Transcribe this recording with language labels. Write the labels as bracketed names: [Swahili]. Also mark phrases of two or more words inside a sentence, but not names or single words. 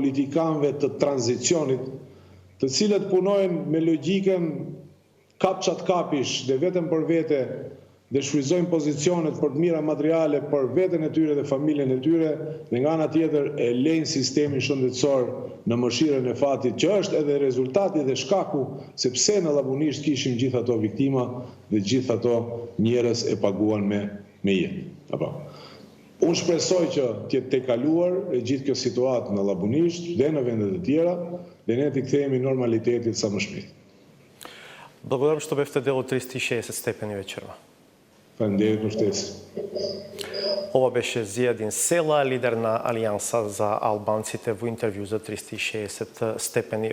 [Albanian] politikanëve të tranzicionit, të cilët punojnë me logjikën kapçat kapish dhe vetëm për vete dhe shfrytëzojnë pozicionet për të mira materiale për veten e tyre dhe familjen e tyre, dhe nga ana tjetër e lejnë sistemin shëndetësor në mëshirën e fatit, që është edhe rezultati dhe shkaku sepse në Labunisht kishim gjithë ato viktima dhe gjithë ato njerëz e paguan me jetë. Apo. Unë shpresoj që t'jetë tejkaluar e gjithë kjo situatë në Labunisht dhe në vendet e tjera dhe ne t'i kthehemi normalitetit sa më shpejt. [Macedonian] Благодарам што бевте дел од 360 степени вечерва. [Albanian] Фалендерит për ftesë. [Macedonian] Ова беше Зијадин Села, лидер на Алијанса за албанците во интервју за 360 степени.